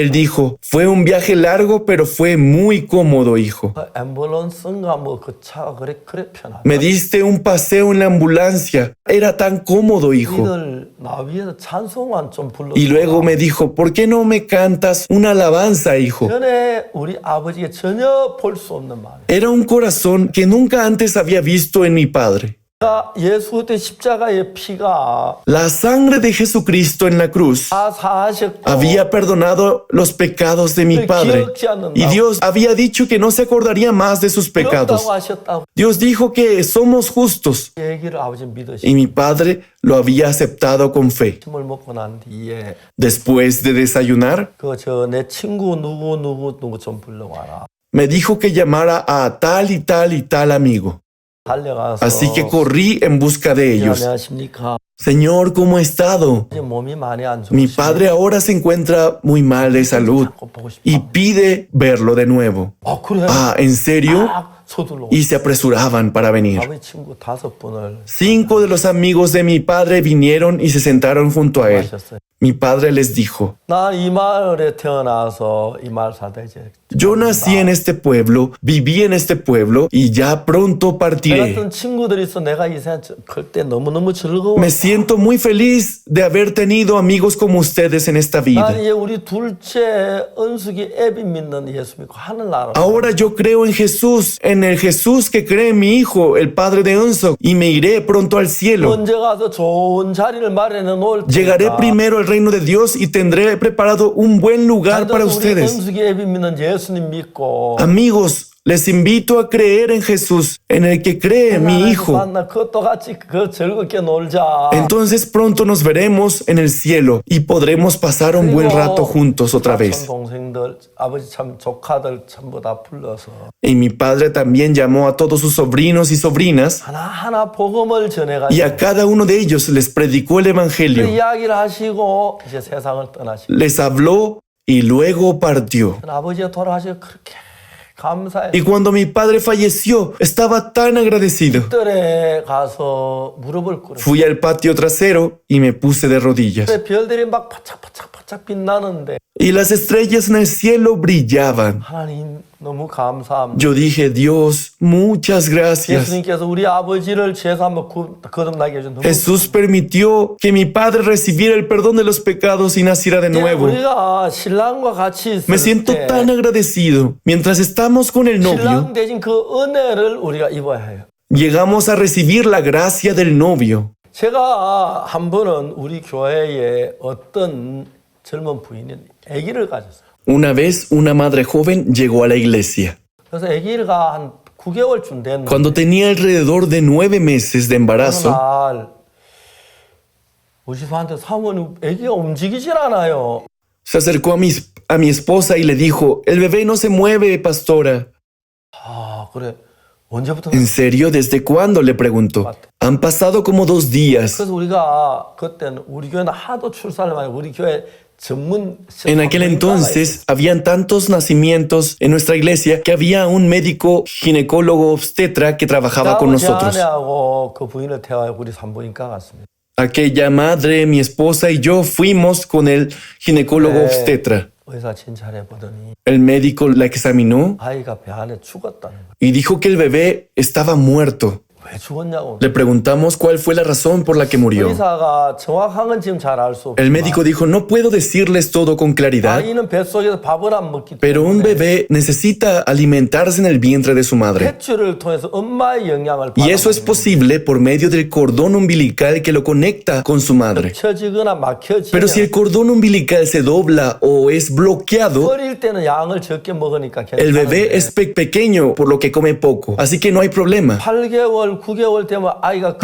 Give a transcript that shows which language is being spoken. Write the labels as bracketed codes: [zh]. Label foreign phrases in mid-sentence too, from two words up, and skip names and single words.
[es] él dijo: fue un viaje largo, pero fue muy cómodo, hijo. [ko] 그 앰뷸런스인가 뭐 그 차가 그래 편하다. [es] Me diste un paseo en la ambulancia. Era tan cómodo, hijo. [ko] 이들 나 위에서 찬송만 좀 불러. [es] Y luego me dijo: ¿por qué no me cantas una alabanza, hijo? [ko] 전에 우리 아버지가 전혀 볼 수 없는 마음. [es] Era un corazón que nunca antes había visto en mi padre. [ko] 예수 그리스도의 십자가의 피가 [es] La sangre de Jesucristo en la cruz [ko] 다 사하셨고 [es] había perdonado los pecados de mi padre. Y Dios había dicho que no se acordaría más de sus pecados. [ko] 그렇다고 하셨다고 [es] Dios dijo que somos justos. [ko] 얘기를 아버지 믿으시고 [es] Y mi padre lo había aceptado con fe. [ko] 침을 먹고 난 뒤에 [es] Después de desayunar, [ko] 내 친구 누구 좀 불러와라. [es] me dijo que llamara a tal y tal y tal amigo. [ko] 달려가서 [es] Así que corrí en busca de ellos. [ko] 안녕하십니까? [es] Señor, ¿cómo ha estado? [ko] 이제 몸이 많이 안 [es] Mi [ko] 좋으시고 [es] padre ahora se encuentra muy mal de salud [ko] 자꾸 보고 싶어. [es] y pide verlo de nuevo. [ko] 그래? [es] Ah, ¿en serio? [ko] 막 서둘러. [es] Y se apresuraban para venir. [ko] 아버지 친구 5분을 [es] 5 de los amigos de mi padre vinieron y se sentaron junto a él. [ko] 하셨어요. [es] Mi padre les dijo: [ko] 나 이 마을에 태어나서 이 마을 살다 이제 [es] Yo nací en este pueblo, viví en este pueblo y ya pronto [ko] 내 [es] partiré. [ko] 같은 친구들이 있어 내가 이 세상 클 때 너무너무 즐거워. [es] Me siento muy feliz de haber tenido amigos como ustedes en esta vida. [ko] 난 이제 우리 둘째 은숙이 애비 믿는 예수 믿고 하늘나라. [es] Ahora yo creo en Jesús, en el Jesús que cree en mi hijo, el padre de Unsok, y me iré pronto al cielo. [ko] 먼저 가서 좋은 자리를 마련해 놓을 [es] Llegaré primero al reino de Dios y tendré preparado un buen lugar para [ko] 우리 [es] ustedes. [ko] 은숙이 애비 믿는 예수님 믿고. [es] Amigos, les invito a creer en Jesús, en el que cree mi hijo. [ko] 만나 그것도 같이 그 즐겁게 놀자. [es] Entonces pronto nos veremos en el cielo y podremos pasar un buen rato juntos otra vez. [ko] 동생들, 아버지 참 조카들 전부 다 불러서 [es] Y mi padre también llamó a todos sus sobrinos y sobrinas [ko] 하나하나 복음을 [es] y [ko] 전해가지고 [es] a cada uno de ellos les predicó el [ko] 그 [es] evangelio. [ko] 이야기를 하시고 이제 세상을 떠나시고 [es] Les habló y luego partió. [ko] 아버지가 돌아가시고 그렇게 감사해. [es] Y cuando mi padre falleció, estaba tan agradecido. [ko] 들에 가서 무릎을 꿇어. [es] Fui al patio trasero y me puse de rodillas. [ko] 별들이 막 반짝반짝 빛나는데 [es] Y las estrellas en el cielo brillaban. [ko] 하나님 너무 감사합니다. [es] Yo dije, Dios, muchas gracias. [ko] 예수님께서 우리 아버지를 죄에서 한번 거듭나게 해준 너무 [es] Jesús permitió que mi padre recibiera el perdón de los pecados y naciera de nuevo. [ko] 우리가 신랑과 같이 있을 [es] Me siento [ko] 때 [es] tan agradecido. Mientras estamos con el novio, [ko] 신랑 대신 그 은혜를 우리가 입어야 해요. [es] llegamos a recibir la gracia del novio. [ko] 제가 한 번은 우리 교회에 어떤 젊은 부인이 아기를 가졌어요. [es] Una vez una madre joven llegó a la iglesia. [ko] 그래서 아기가 한 9개월쯤 됐는데 [es] Cuando tenía alrededor de 9 meses de [ko] 어느 [es] embarazo, [ko] 날 우리 집한테 사모님 아기가 움직이질 않아요. [es] se acercó a mi esposa y le dijo, el bebé no se mueve, pastora. [ko] 아 그래 언제부터? [es] ¿En serio? ¿Desde cuándo? Le preguntó. Han pasado como 2 días. [ko] 그래서 우리가 그때는 우리 교회는 하도 출산을 많이 우리 교회 전문 [es] En aquel entonces habían tantos nacimientos en nuestra iglesia que había un médico ginecólogo obstetra que trabajaba con nosotros. [ko] 아내하고 그 부인을 태워야 우리 산부인과 갔습니다. [es] Aquella madre, mi esposa y yo fuimos con el ginecólogo obstetra. [ko] 의사 진찰해 보더니 [es] El médico la examinó [ko] 아이가 배 안에 죽었다는 거예요. [es] y dijo que el bebé estaba muerto. [ko] 왜 죽었냐고. [es] Le preguntamos cuál fue la razón por la que murió. [ko] 의사가 정확한 건 지금 잘 알 수 [es] El [ko] 없지만 [es] médico dijo, no puedo decirles todo con claridad, [ko] 아이는 뱃속에서 밥을 안 먹기 [es] pero un [ko] 때문에 [es] bebé necesita alimentarse en el vientre de su madre. [ko] 폐출을 통해서 엄마의 영향을 [es] Y eso es [ko] 받아먹는 [es] posible por medio del cordón umbilical que lo conecta con su madre. [ko] 펴지거나 막혀지면 [es] Pero si el cordón umbilical se dobla o es bloqueado, [ko] 어릴 때는 양을 적게 먹으니까 [es] el bebé [ko] 괜찮은데 [es] es pequeño por lo que come poco, así que no hay problema. [ko] 8개월, 9개월 되면 아이가